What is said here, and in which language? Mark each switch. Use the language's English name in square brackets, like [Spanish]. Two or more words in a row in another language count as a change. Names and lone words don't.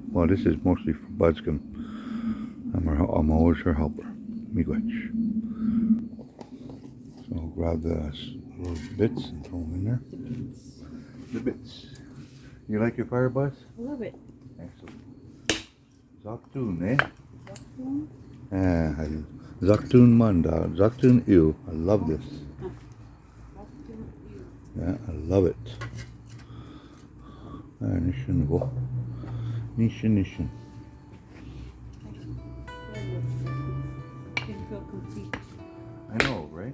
[English] Well, this is mostly for Budskin. I'm always her helper. Miigwech. So I'll grab the little bits and throw them in there. The bits. You like your fire, Buzz? I love it. Excellent. Zaktoon, eh? Zaktoon? Zaktoon Manda. Zaktoon Ew. I love this. Yeah, I love it. Nishin go. Nishin. I know, right?